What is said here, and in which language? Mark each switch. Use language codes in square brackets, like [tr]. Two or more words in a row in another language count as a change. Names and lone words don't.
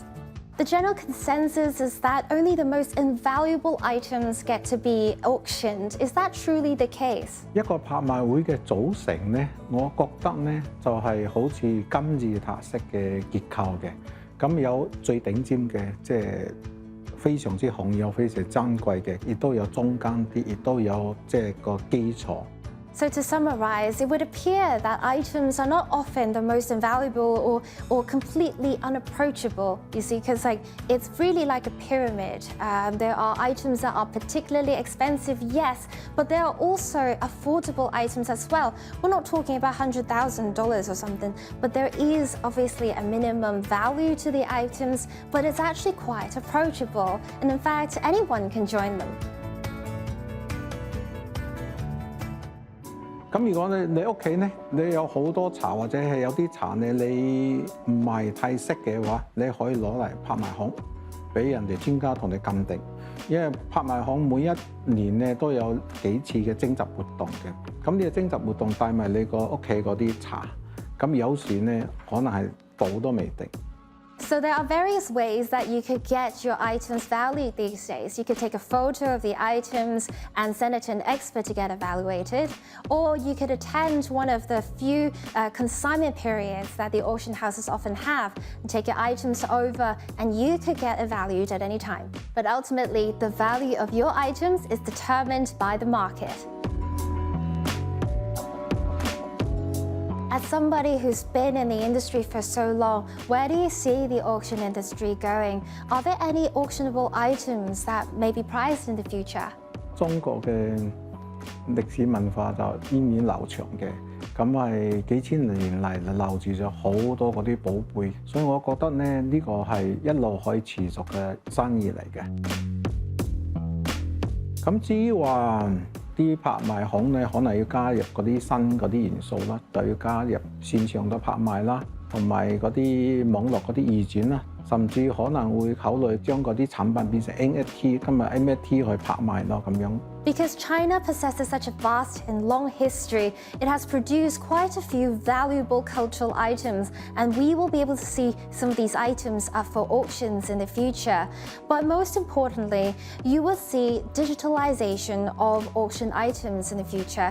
[en] The general consensus is that only the most invaluable items get to be auctioned. Is that truly the case? [yue] 一個拍賣會嘅組成呢，我覺得呢就係好似金字塔式嘅結構嘅。咁有最頂尖嘅，即係非常之罕有、非常珍貴嘅，亦都有中間啲，亦都有即係個基礎。 [en] So to summarize, it would appear that items are not often the most invaluable or completely unapproachable, you see, because it's really like a pyramid. There are items that are particularly expensive, yes, but there are also affordable items as well. We're not talking about $100,000 or something, but there is obviously a minimum value to the items, but it's actually quite approachable. And in fact, anyone can join them. [yue] 咁如果你屋企咧，你有好多茶或者係有啲茶咧，你唔係太識嘅話，你可以攞嚟拍賣行，俾人哋專家同你鑑定。因為拍賣行每一年咧都有幾次嘅徵集活動嘅，咁呢個徵集活動帶埋你個屋企嗰啲茶，咁有時咧可能係寶都未定。 [en] So there are various ways that you could get your items valued these days. You could take a photo of the items and send it to an expert to get evaluated, or you could attend one of the few consignment periods that the auction houses often have and take your items over and you could get evaluated at any time. But ultimately, the value of your items is determined by the market. As somebody who's been in the industry for so long, where do you see the auction industry going? Are there any auctionable items that may be priced in the future? [yue] 中國嘅歷史文化就源遠流長嘅，咁係幾千年嚟留住咗好多嗰啲寶貝，所以我覺得咧呢個係一路可以持續嘅生意嚟嘅。咁至於話，啲拍賣行咧，可能要加入嗰啲新嗰啲元素啦，就要加入線上嘅拍賣啦，同埋嗰啲網絡嗰啲二轉啦，甚至可能會考慮將嗰啲產品變成 NFT， 今日 NFT 去拍賣咯咁樣。 [en] Because China possesses such a vast and long history, it has produced quite a few valuable cultural items, and we will be able to see some of these items up for auctions in the future. But most importantly, you will see digitalization of auction items in the future.